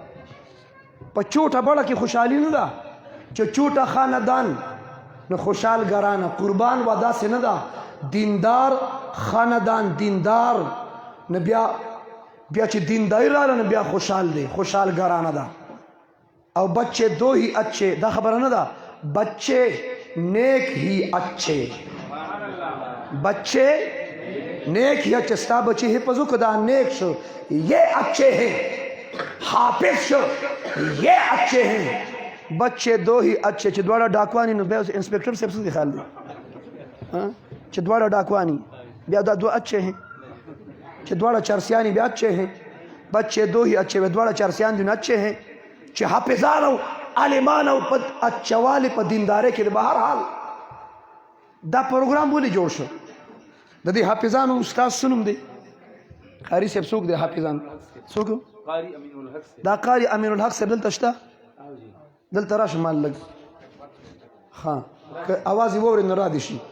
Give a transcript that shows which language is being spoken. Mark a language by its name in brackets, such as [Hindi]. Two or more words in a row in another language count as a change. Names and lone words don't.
[Pashto] په چوټه بړه کې خوشحالي نه ده چې چوټه خاندان نو خوشحال ګرانه. قربان و داسې نه ده، دیندار خاندان، دیندار نو بیا چې دینداری راغله نو بیا خوشحال دی، خوشحال ګرانه ده. [Urdu] او بچے دو ہی اچھے، [Pashto] دا خبر نہ دا، [Urdu] بچے نیک ہی اچھے، بچے نیک ہی اچھے. [Pashto] ستا بچے حفظ کو دا نیک شو [Urdu] یہ اچھے ہیں، [Pashto] حافظ شو [Urdu] یہ اچھے ہیں. بچے دو ہی اچھے [Pashto] چې دواړه ډاکوانی نو بیا انسپیکټر صاحب څه خیال دی چې دواړه ډاکوانی بیا دا [Urdu] دو اچھے ہیں، [Pashto] چې دواړه چرسیانی بیا [Urdu] اچھے ہیں. بچے دو ہی اچھے [Pashto] دواړه چرسیان دي [Urdu] اچھے ہیں [Pashto] چې حافظان او عالمان او په اچوالي په دیندارۍ کې. به هر حال دا پروګرام ولې جوړ شو؟ د دې حافظانو استاد څه نوم دی؟ قاري صاحب څوک دی؟ حافظان څوک؟ [Urdu] قاری امین الحق سے. [Pashto] دا قاری امین الحق صاحب دلته شته؟ دلته راشه مال لږ ها که اواز یې واورې نو را دې شي.